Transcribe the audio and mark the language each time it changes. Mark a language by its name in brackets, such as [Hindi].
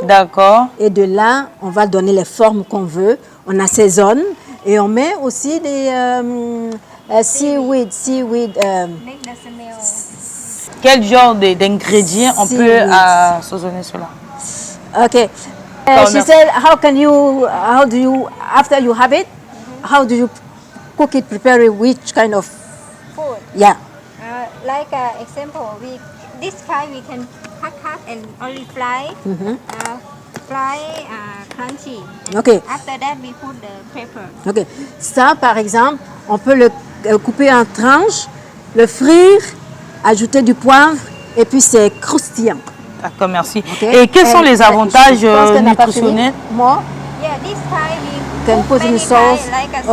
[French] D'accord. Et de là, on va donner les formes qu'on veut. On assaisonne et on met aussi des seaweed. [English] Make the smell. [French] Quel genre d'ingrédients on peut assaisonner cela? [English] Okay. She said, after you have it, how do you cook it, prepare it, which kind of, Food. yeah. Like example, this kind we can cut and only fry. Fry crunchy. Okay. After that we put the pepper. Ok. [French] Ça, par exemple, on peut le couper en tranches, le frire, ajouter du poivre, et puis c'est croustillant. D'accord, merci. [English] Okay. [French] Et quels sont les avantages Je pense qu'elle n'a pas fini. nutritionnels? Moi, [English] Yeah, this kind we can cook put in many sauce. kind, like a